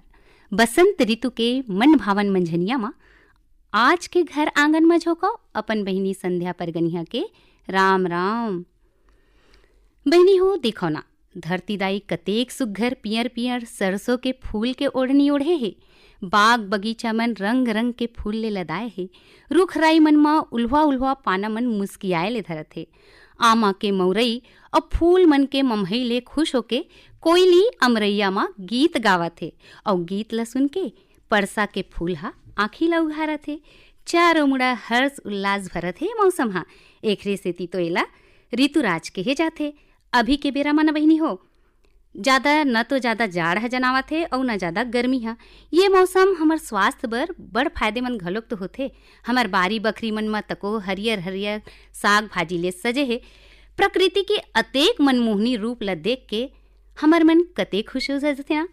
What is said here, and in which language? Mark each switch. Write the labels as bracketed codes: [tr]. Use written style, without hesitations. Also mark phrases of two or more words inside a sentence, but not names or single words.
[hne] बसंत ऋतु के मन भावन मंझनिया माँ आज के घर आंगन में झोंको अपन बहिनी संध्या परगनिया के राम राम। बहनी हो देखो ना, धरती दाई कतेक सुघर पियर पियर सरसों के फूल के ओढ़नी ओढ़े हे। बाग बगीचा मन रंग रंग के फूल ले लदाए हे। रुख राई मन मा उल्हा उल्हा पाना मन मुस्कियाए ले धरत हे। आमा के मौरई और फूल मन के ममहई ले खुश होके कोयली अमरैया मा गीत गावत हे। और गीत ल सुन के परसा के फूल हा आँखी ला उघारत हे। चारों मुड़ा हर्ष उल्लास भरत हे मौसम हा। एकरे सेती तो एला ऋतुराज कहे जाथे। अभी के बेरा मन बहिनी हो, ज़्यादा न तो ज़्यादा जाड़ ह जनावत है और न ज़्यादा गर्मी है। ये मौसम हमार स्वास्थ्य बर बड़ फायदेमंद घलोक तो होथे। हमार बारी बखरी मन में तको हरियर हरियर साग भाजी ले सजे है। प्रकृति के अतेक मनमोहनी रूप ला देख के हमार मन कतेक खुश हो जाते ना।